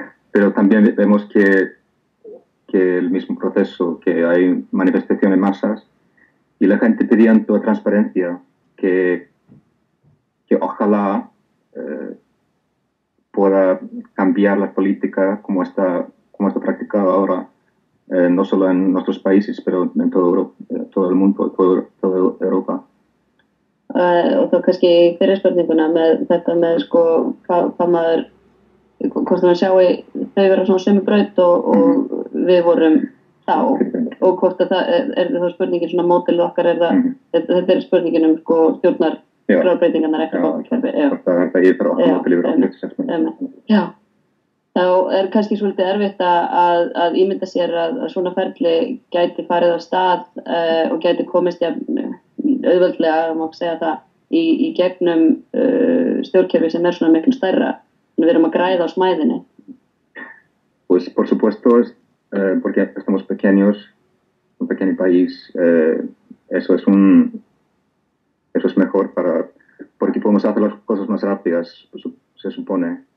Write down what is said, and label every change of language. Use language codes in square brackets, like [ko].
[es] Pero también vemos que el mismo proceso, que hay manifestaciones en masas y la gente pidiendo transparencia, que ojalá pueda cambiar la política como está practicada ahora, no solo en nuestros países, pero en todo el mundo, toda Europa. [is] Og þá kannski fyrir spurninguna með þetta með sko hvað maður hvort það sjáu þau vera svona sömu braut og við vorum þá og hvort að það er þá spurningin svona mótil okkar þetta er spurningin sko stjórnarbreytingarnar ekki Já, þá er kannski svolítið erfitt að ímynda sér að svona ferli gæti farið á stað og gæti komist auðveldlega, má segja það, í gegnum stjórnkerfi sem er svona miklu stærra. Við erum að græða á smæðinni. [es] Pues por supuesto, porque estamos pequeños, un pequeño país, eso es mejor porque podemos hacer las cosas más rápidas, se supone.